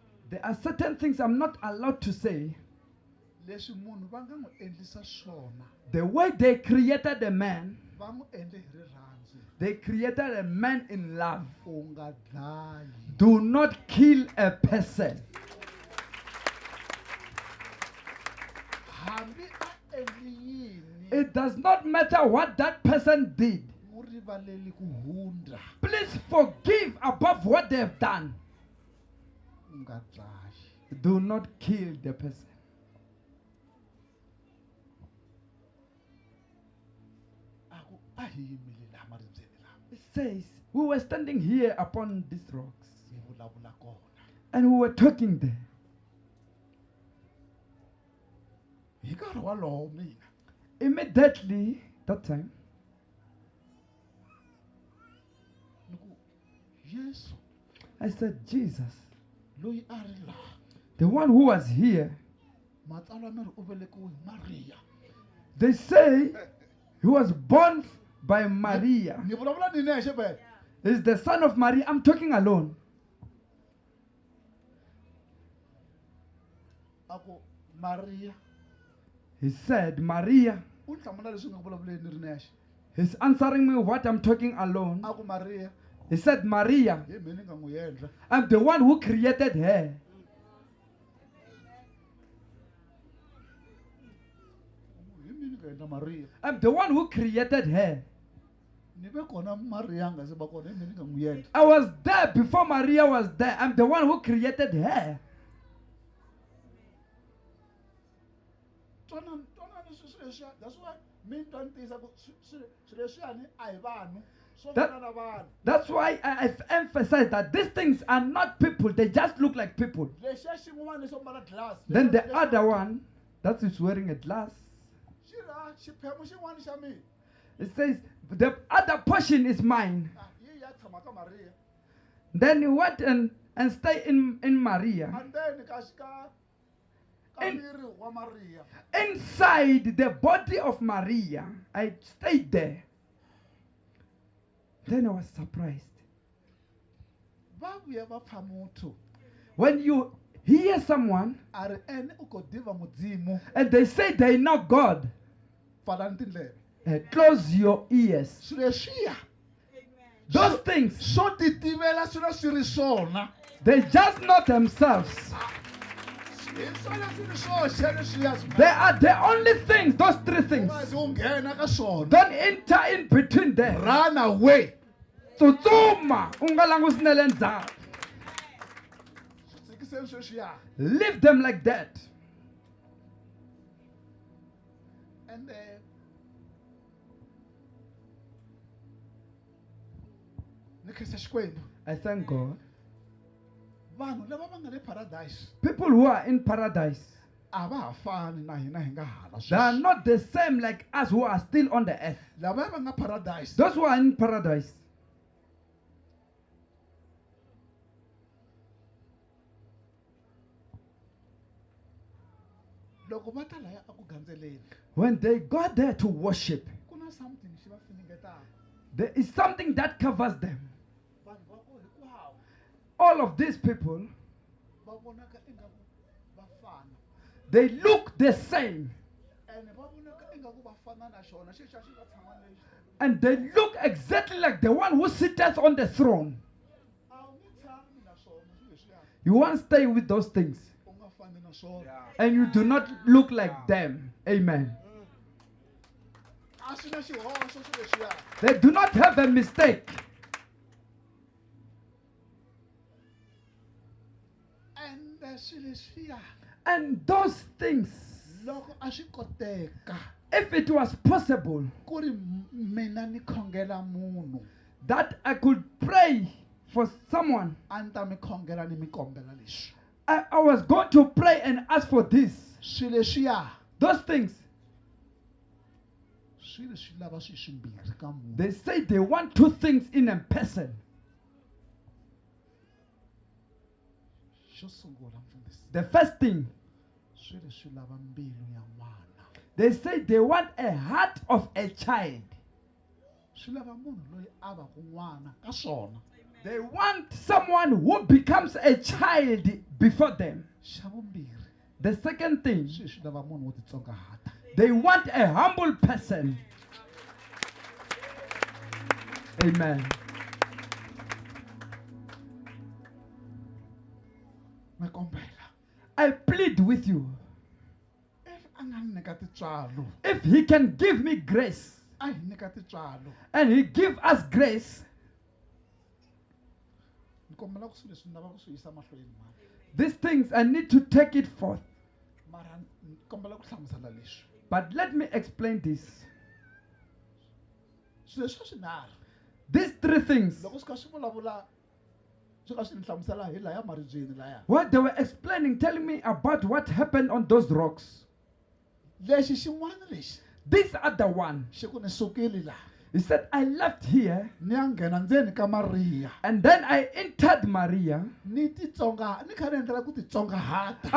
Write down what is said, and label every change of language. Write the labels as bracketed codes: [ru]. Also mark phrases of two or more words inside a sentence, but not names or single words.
[en] There are certain things I'm not allowed to say. [ts] leswi munhu va nga n'wi endlisa swona [en] The way they created a man, [ts] va n'wi endle hi rirhandzu [en] they created a man in love. [ts] u nga dlayi [en] Do not kill a person. [ts] hambi a endli yini [en] It does not matter what that person did. [ts] u rivaleli ku hundza [en] Please forgive above what they have done. [ts] u nga dlayi [en] Do not kill the person. [ts] aku a hi yimile laha maribye laha [en] It says, we were standing here upon these rocks [ts] hi vulavula kona [en] and we were talking there. [ts] hi nkarhi walowo mina [en] Immediately, that time, [ts] ni ku yesu [en] I said, Jesus, [ts] loyi a ri laha [en] the one who was here, [ts] matsalwa miri u velekiwe hi mariya [en] they say he was born by Maria. [ts] ni vulavula ni nexe vele [en] He's the son of Maria. I'm talking alone. [ts] aku mariya [en] He said, Maria. [ts] u ni hlamula leswi nga vulavuleni ni ri nexe [en] He's answering me what I'm talking alone. [ts] aku mariya [en] He said, Maria, [ts] hi mhe ni nga n'wi endla [en] I'm the one who created her. [ts] hi mhe ni nga endla mariya [en] I'm the one who created her. [ts] ni ve kona mariya a nga se va kona hi mhe ni nga n'wi endla [en] I was there before Maria was there. I'm the one who created her. [ts] twanani swilo leswiya [en] that's why [ts] mi ni twa ni tiyisa ku swilo leswiyani a hi vanhu swo [en] That- [ts] fana na vanhu [en] That's why I've emphasized that these things are not people. They just look like people. [ts] lexiya xin'wana lexo mbala glass [en] Then the other one, that is wearing a glass. [ts] xi ra xiphemu xin'wana xa mina [en] It says, the other portion is mine. [ts] yi ya tshama ka mariya [en] Then he went and stay in Maria. and then ka In- [ts] miri wa mariya [en] Inside the body of Maria, I stayed there. Then I was surprised. [ts] va vuya va pfa muthu [en] When you hear someone [ts] a ri ene u ko diva mudzimu [en] and they say they know God, [ts] pfalani tindleve [en] close your ears. [ts] swilo leswiya [en] Those things, [ts] swo titivela swilo swi ri swona [en] they just know themselves. [ts] hi swona swi ri swoxe leswiya [en] They are the only thing, those three things. [ts] ungazi u nghena ka swona [en] Don't enter in between them. run away [ts] Tsutsuma, unga langusinele ndzhaku. swi tshikiseni sweswiya [en] Leave them like that. [ts] and ni khensa xikwembu [en] I thank God. [ts] vanhu lava va nga le paradise [en] People who are in paradise, [ts] a va ha fani na hina hi nga hala [en] they are [ts] sweswi [en] not the same like us who are still on the earth. [ts] lava va nga paradise [en] Those who are in paradise, [ts] loko va ta laya aku gandzeleni [en] when they go there to worship, [ts] ku na something xi va finingetaka [en] there is something that covers them. [ts] vanhu va ko hinkwavo [en] All of these people, [ts] va vonaka ingaku va fana [en] they look the same. [ts] ene va vonaka ingaku va fana na xona xexa xi va tshama lexi [en] And they look exactly like the one who sitteth on the throne. [ts] a wu nge tshami na swona swilo leswiya [en] You won't stay with those things. [ts] u nga fani na swona [en] And you do not look like them. Amen. [ts] a swi na xihoxo swilo leswiya [en] They do not have a mistake. [ts] and swilo leswiya [en] And those things, [ts] loko a swi koteka [en] if it was possible [ts] ku ri mina ni khongela munhu [en] that I could pray for someone, [ts] a ni ta mi khongela ni mi kombela leswi [en] I was going to pray and ask for this. [ts] swilo leswiya [en] Those things, [ts] swilo swi lava swi swimbirhi ka munhu [en] they say they want two things in a person. [ts] xo sungula mfundhisi [en] The first thing, [ts] swilo swi lava mbilu ya n'wana [en] they say they want a heart of a child. [ts] swi lava munhu loyi a va ku n'wana ka swona [en] They want someone who becomes a child before them. [ts] xa vumbirhi [en] The second thing, [ts] swi lava munhu wo titsongahata. [en] they want a humble person. Amen. [ts] ni kombela [en] I plead with you. [ts] if a nga ni nyika tintswalo [en] If he can give me grace [ts] a hi nyika tintswalo [en] and he give us grace, [ts] ni kombela ku swilo leswi ni lavaka ku swi yisa mahlweni mara [en] these things I need to take it forth. [ts] mara ni kombela ku hlamusela leswi [en] But let me explain this. [ts] swilo leswi swinharhu [en] These three things, [ts] loko swi kha swi vulavula swi kha swi ni hlamusela hi laya maribyeni laya [en] what they were explaining, telling me about what happened on those rocks. [ts] lexi xin'wana lexi [en] This other one, [ts] xi ku ni sukile laha [en] he said, I left here [ts] ni ya nghena ndzeni ka mariya [en] and then I entered Maria. [ts] ni titsonga ni kha ni endlela ku titsongahata